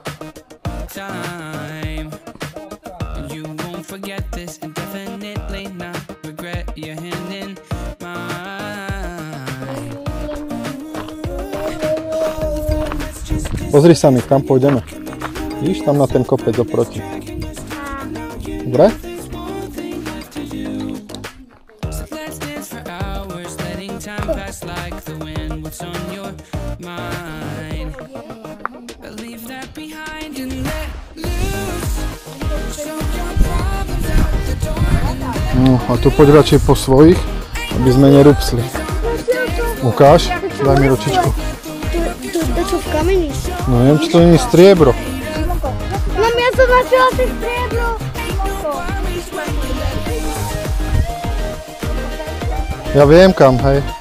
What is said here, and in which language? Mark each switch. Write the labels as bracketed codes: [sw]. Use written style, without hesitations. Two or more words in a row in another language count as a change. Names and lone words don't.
[en] And you won't forget this and definitely not regret your hand in mine. [sk] Pozri sa mi, kam pôjdeme. Vidíš tam na ten kopec oproti. Dobre? [en] Like the wind, what's on your mind? Leave that behind and let loose. Show your problems out the door. [sk] No, a tu poď radšej po svojich, aby sme nerúpsli. Ukáž, daj mi ručičku. To sú v kameni. No neviem, či to nie je striebro. Mám, ja som našla si striebro. Ja viem kam, hej.